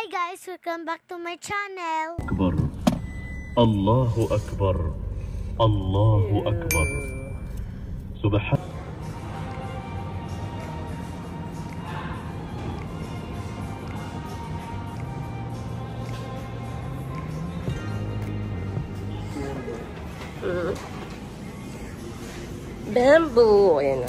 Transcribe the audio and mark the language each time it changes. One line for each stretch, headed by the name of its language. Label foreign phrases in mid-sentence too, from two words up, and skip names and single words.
English: guys, welcome back to my channel.
Arabic: أكبر الله أكبر الله أكبر سبحان
Filipino: Bamboo. Ayan o.